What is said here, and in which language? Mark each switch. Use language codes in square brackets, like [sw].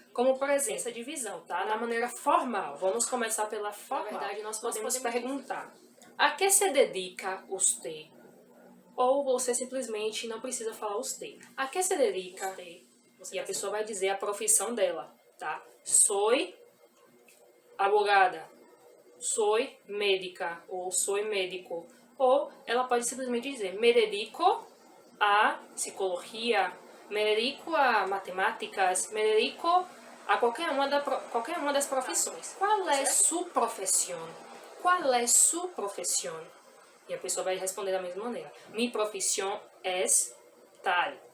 [pt] Como, por exemplo, essa divisão, tá? Na maneira formal. Vamos começar pela formal. Na verdade, nós podemos perguntar: [es] a que se dedica usted? [pt] Ou você simplesmente não precisa falar usted. [es] A que se dedica? [pt] E a pessoa vai dizer a profissão dela, tá? [es] Soy abogada. Soy médica ou soy médico. [pt] Ou ela pode simplesmente dizer: [es] me dedico a psicologia, me dedico a matemáticas, [pt] me dedico a qualquer uma das profissões. Qual é sua profissão? Qual é sua profissão? E a pessoa vai responder da mesma maneira: mi profissão é tal.